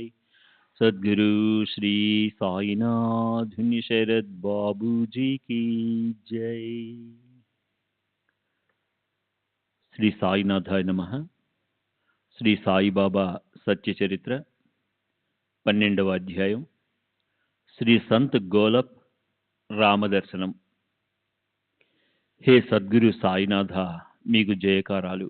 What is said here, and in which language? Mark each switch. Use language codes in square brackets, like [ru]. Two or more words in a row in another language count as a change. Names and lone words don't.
[hi] सद्गुरु श्री साईनाथ शरद बाबू जी की जय। [te] శ్రీ సాయినాథాయ నమః. శ్రీ సాయిబాబా సత్య చరిత్ర 12వ అధ్యాయం. శ్రీ సంత్ గోలప్ రామదర్శనం. హే సద్గురు సాయినాథ, మీకు జయకారాలు.